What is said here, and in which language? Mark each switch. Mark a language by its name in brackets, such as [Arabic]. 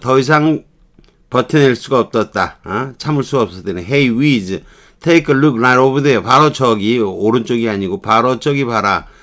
[Korean] 더 이상 버텨낼 수가 없었다. 참을 수가 없었다네. [English] Hey, Wiz, take a look right over there. [Korean] 바로 저기, 오른쪽이 아니고 바로 저기 봐라.